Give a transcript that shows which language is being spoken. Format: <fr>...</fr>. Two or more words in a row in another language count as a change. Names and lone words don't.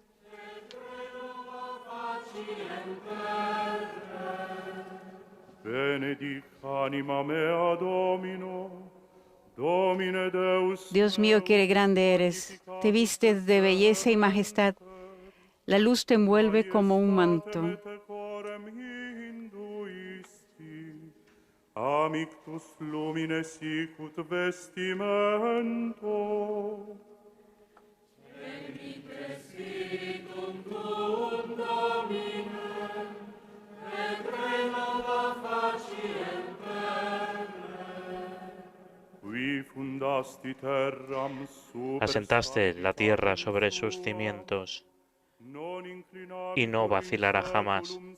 <es>Dios mío, qué grande eres, te vistes de belleza y majestad, la luz te envuelve como un manto.</es> <la>Amictus lumine sicut vestimento. Spiritum tuum Domine, et renova faciem terrae. Qui fundasti terram super</la> <es>Asentaste la tierra sobre sus cimientos y no vacilará jamás.</es>